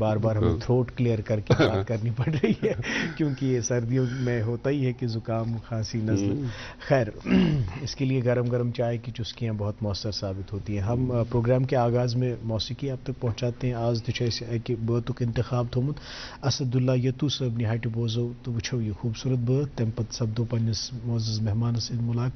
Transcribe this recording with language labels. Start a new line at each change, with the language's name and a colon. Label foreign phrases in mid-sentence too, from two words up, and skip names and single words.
Hindi: बार बार हमें
English: throat clear
Hindi: करके बात करनी पड़ रही है क्योंकि ये सर्दियों में होता ही है कि ज़ुकाम, खांसी, नज़ल। खैर, इसके लिए गरम गरम चाय की चुस्कियाँ बहुत मौसर साबित होती हैं। हम प्रोग्राम के आगाज़ में मौसीकी आप तक पहुँचाते हैं।
Kashmiri: आज कि बतुक इंतखाब थोमुत असदुल्ला यतू सब निहायत बोजो, तो वुचो ये खूबसूरत बत तम पत सब्दो पन्निस मोअज़्ज़ज़ मेहमान से मुलाकी।